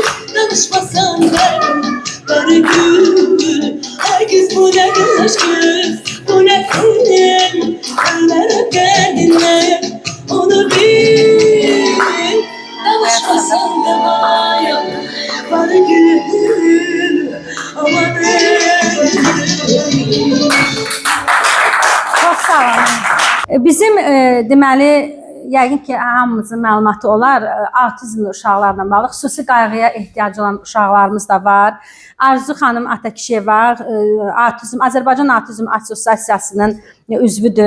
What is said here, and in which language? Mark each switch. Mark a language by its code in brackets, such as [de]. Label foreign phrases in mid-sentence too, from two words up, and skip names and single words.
[az] Danışmasan bari gül. [tr] Ay kız bu ne aşk, bu ne film. Ömerem derdine, onu bil. [az] Danışmasan bari gül. Aman Çox sağ olun. Bizim deməli yəqin ki hamımızın məlumatı olar, avtizmli uşaqlarla bağlı xüsusi qayğıya ehtiyacı olan uşaqlarımız da var. Arzu xanım Atakişeva Azərbaycan Avtizm Assosiasiyasının üzvüdür.